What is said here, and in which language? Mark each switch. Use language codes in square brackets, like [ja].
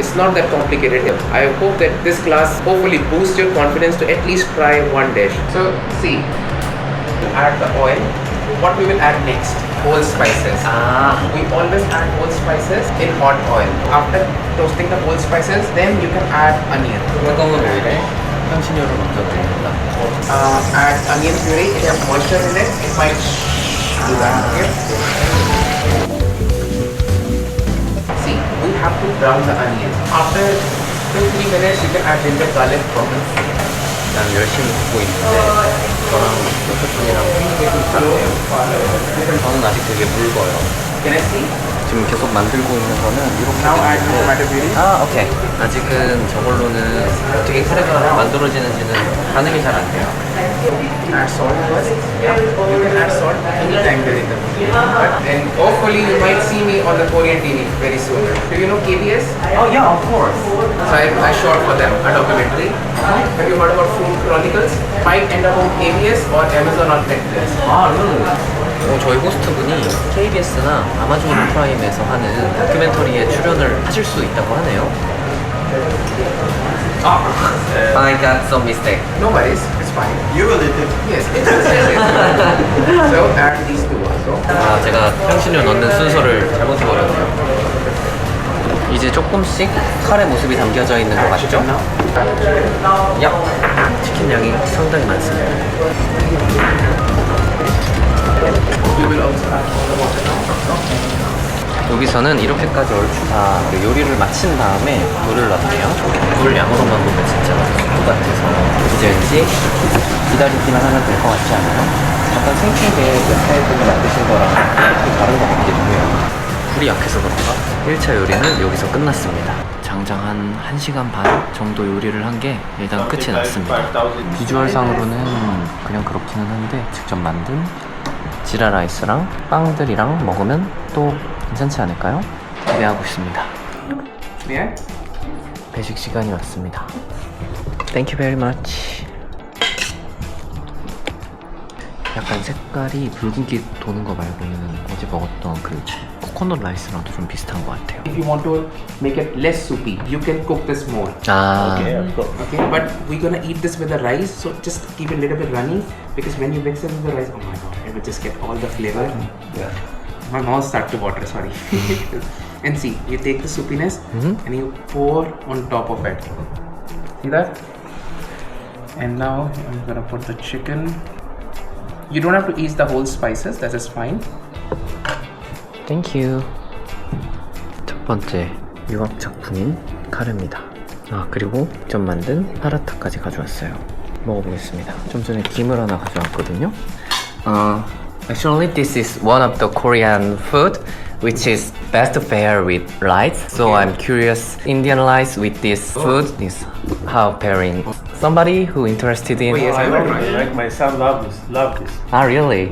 [en] It's not that complicated. I hope that this class hopefully boosts your confidence to at least try one dish. So see, add the oil. What we will add next? Whole spices. We always add whole spices in hot oil. After toasting the whole spices, then you can add onion. [ko] 뜨거운 오일에 향신료를 먼저 넣는다. [en] Add onion puree. It has moisture in it. It might do that. Okay. See, we have to brown the onion. After 2-3 minutes, you can add ginger garlic powder. [ko] 난 열심히 굽고 있는데 저랑 셰프분이랑 생각이 좀 다르네요. 저는 아직 되게 묽어요. [en] Can I see? [ko] 지금 계속 만들고 있는 거는 이렇게 [en] Now add [ko] 되는데 [en] tomato puree. 오케이. [ko] 아직은 저걸로는 어떻게 카레가 만들어지는지는 반응이 잘 안 돼요. [en] Add salt first. Yeah, you can add salt anytime during the movie. And hopefully you might see me on the Korean TV very soon. Do you know KBS? Oh yeah, of course. So I shot for them a documentary. Have you heard about Food Chronicles? Might end up on KBS or Amazon or Netflix. [ko] 저희 호스트분이 KBS나 아마존 프라임에서 하는 다큐멘터리에 출연을 하실 수 있다고 하네요. [en] I got some mistake. No worries, it's fine. You will eat it. Yes, it's so add these two also. [ko] 아, 제가 향신료 넣는 순서를 잘못해버렸네요. 이제 조금씩 칼의 모습이 담겨져 있는 것 같죠? 야, 치킨 양이 상당히 많습니다. [en] You will also add the water now. [ko] 여기서는 이렇게까지 얼추 다 요리를 마친 다음에 물을 넣네요. 물 양으로만 보면 진짜 수프 같아서 이제 왠지 기다리기만 하면 될 것 같지 않아요? 약간 생각에 웹사이트를 만드신 거랑 좀 다른 것 같기도 해요. 불이 약해서 그런가? 1차 요리는 여기서 끝났습니다. 장장 한 1시간 반 정도 요리를 한 게 일단 끝이 났습니다. 비주얼상으로는 그냥 그렇기는 한데 직접 만든 지라 라이스랑 빵들이랑 먹으면 또 괜찮지 않을까요? 기대하고 있습니다. [en] Yeah. [ko] 배식 시간이 왔습니다. [en] Thank you very much. [ko] 약간 색깔이 붉은기 도는 거 말고는 어제 먹었던 그 코코넛 라이스랑도 좀 비슷한 것 같아요. [en] If you want to make it less soupy, you can cook this more. 아, Okay, of course. Okay, but we're gonna eat this with the rice, so just keep it a little bit runny because when you mix it with the rice, oh my god, it will just get all the flavor. Yeah. My mouth start to water, sorry. And see, you take the soupiness and you pour on top of it. See that? And now I'm gonna put the chicken. You don't have to eat the whole spices, that is fine. Thank you. [ko] 첫 번째 유학 작품인 카레입니다. 아, 그리고 직접 만든 파라타까지 가져왔어요. 먹어보겠습니다. 좀 전에 김을 하나 가져왔거든요. [en] Actually, this is one of the Korean food which is best to pair with rice. So I'm curious, Indian rice with this food is how pairing. Somebody who interested in. Oh, yes, I will try. Like my son love this. Ah, really?